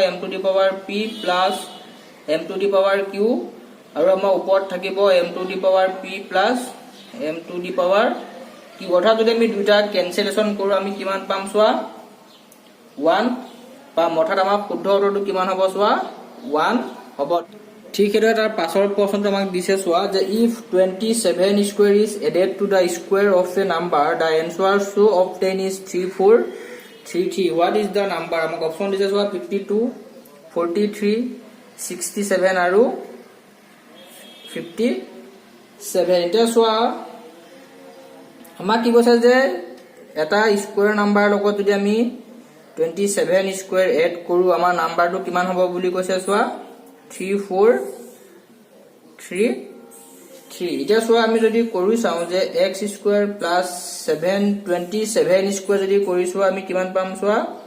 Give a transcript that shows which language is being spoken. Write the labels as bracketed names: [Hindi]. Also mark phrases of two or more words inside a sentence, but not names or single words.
[English] m to the power p plus m to the power q [Assamese] আৰু আমাৰ ওপৰত থাকিব [English] m to the power p plus m to the power q [Assamese] অৰ্থাৎ যদি আমি দুটা ক্যান্সেলেশন কৰো আমি কিমান পাম চোৱা 1 পাম অৰ্থাৎ আমাৰ শুদ্ধ উত্তৰটো কিমান হ'ব চোৱা 1 হ'ব ঠিক হেৰে তাৰ পাছৰ প্ৰশ্নটো আমাক দিছে চোৱা যে [English] if 27 square is added to the square of a number the answer so obtained is 3433 what is the number [Assamese] আমাক অপচন দিছে চোৱা 52 43 67 আৰু 57 এটা চোৱা আমাক কি কৈছে যে এটা [English] square number [Assamese] লগত যদি আমি 27 [English] square add [Assamese] কৰো আমাৰ নাম্বাৰটো কিমান হ'ব বুলি কৈছে চোৱা 3433 এতিয়া চোৱা আমি যদি কৰি চাও যে [English] x square plus 727 square [Assamese] যদি কৰিছো আমি কিমান পাম চোৱা